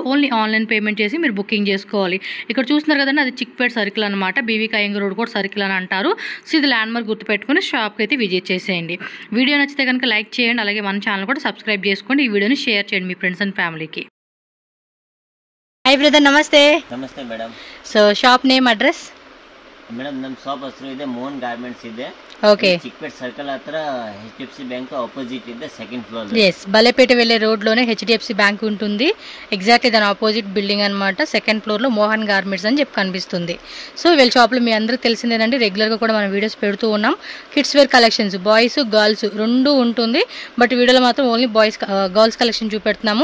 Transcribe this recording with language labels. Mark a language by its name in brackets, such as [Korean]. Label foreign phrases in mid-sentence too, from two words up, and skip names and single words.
[English] only online payment [Telugu] చేసి మీరు బుకింగ్ చేసుకోవాలి. ఇక్కడ చూస్తున్నారు కదండి, అది చిక్పేట సర్కిల్ అనమాట. BV కయ్యంగ రోడ్ కూడా సర్కిల్ అని అంటారు. సో ఇది ల్యాండ్ మార్క్ గుర్తుపెట్టుకుని షాప్కి అయితే విజిట్ చేసేయండి. వీడియో నచ్చితే కనుక లైక్ చేయండి. అలాగే మన ఛానల్ కూడా సబ్స్క్రైబ్ చేసుకోండి. ఈ వీడియోని షేర్ చేయండి మీ [English] friends and familyకి. hi brother, నమస్తే. [Kannada] ನಮಸ್ತೆ ಮೇಡಮ್. [English] so shop name address? [Kannada] ಮೇಡಮ್ ನಮ್ಮ ಶಾಪ್ ಹೆಸರು ಇದೆ ಮೋಹನ್ ಗಾರ್ಮೆಂಟ್ಸ್ ಇದೆ. [Telugu] ఓకే. [Kannada] ಚಿಕ್ಕಪೇಟೆ ಸರ್ಕಲ್ ಹತ್ರ HDFC ಬ್ಯಾಂಕ್ ಆಪೋಸಿಟ್ ಇದೆ, [English] second floor. [Telugu] ఎస్, బలేపేట వెళ్ళే రోడ్లోనే HDFC బ్యాంక్ ఉంటుంది. ఎగ్జాక్ట్లీ దాని [English] opposite building [Telugu] అనమాట. [English] second floorలో [Telugu] మోహన్ గార్మెంట్స్ అని చెప్పి కనిపిస్తుంది. సో వీళ్ళ షాప్లో మీ అందరికీ తెలిసిందేనండి, రెగ్యులర్గా కూడా మనం వీడియోస్ పెడుతూ ఉన్నాం. [English] kids wear collections boys girls [Telugu] రెండు ఉంటుంది. బట్ వీడియోలో మాత్రం [English] only girls collection [Telugu] చూపెడుతున్నాము.